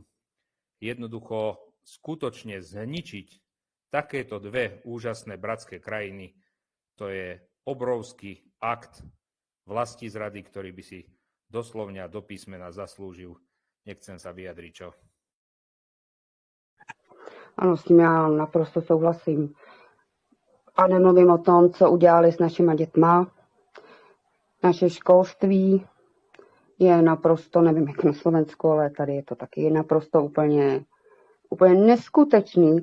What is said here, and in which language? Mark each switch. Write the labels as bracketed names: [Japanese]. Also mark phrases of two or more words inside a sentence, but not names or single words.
[Slovak] Jednoducho skutočne zničiť takéto dve úžasné bratské krajiny, to je obrovský akt vlastizrady, ktorý by si doslovne a do písmena zaslúžil. Nechcem sa vyjadriť, čo? [Czech] Ano, s tím já naprosto souhlasím. A nemluvím o tom, co udělali s našima dětma. Naše školství je naprosto, nevím jak na Slovensku, ale tady je to taky naprosto úplně neskutečný.